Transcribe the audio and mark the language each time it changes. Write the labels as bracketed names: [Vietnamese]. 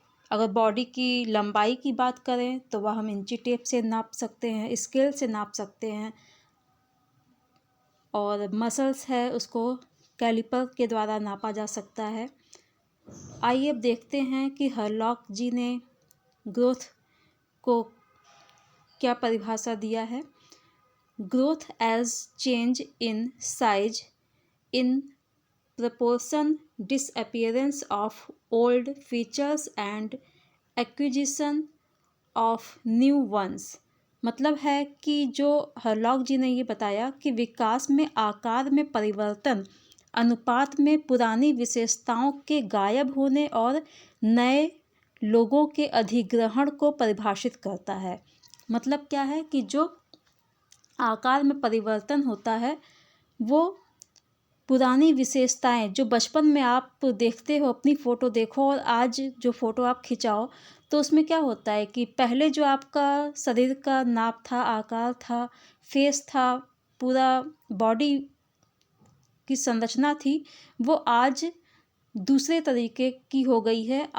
[Hindi] अगर बॉडी की लंबाई की बात करें तो वह हम इंची टेप से नाप सकते हैं, स्केल से नाप सकते हैं, और मसल्स है उसको कैलिपर के द्वारा नापा जा सकता है। आइए अब देखते हैं कि हरलॉक जी ने ग्रोथ को क्या परिभाषा दिया है। [English] Growth as change in size in proportion disappearance of old features and acquisition of new ones। [Hindi] मतलब है कि जो हरलॉक जी ने ये बताया कि विकास में आकार में परिवर्तन अनुपात में पुरानी विशेषताओं के गायब होने और नए लोगों के अधिग्रहण को परिभाषित करता है। मतलब क्या है कि जो आकार में परिवर्तन होता है वो पुरानी विशेषताएं, जो बचपन में आप देखते हो, अपनी फ़ोटो देखो और आज जो फ़ोटो आप खिंचाओ तो उसमें क्या होता है कि पहले जो आपका शरीर का नाप था, आकार था, फेस था, पूरा बॉडी की संरचना थी, वो आज दूसरे तरीके की हो गई है।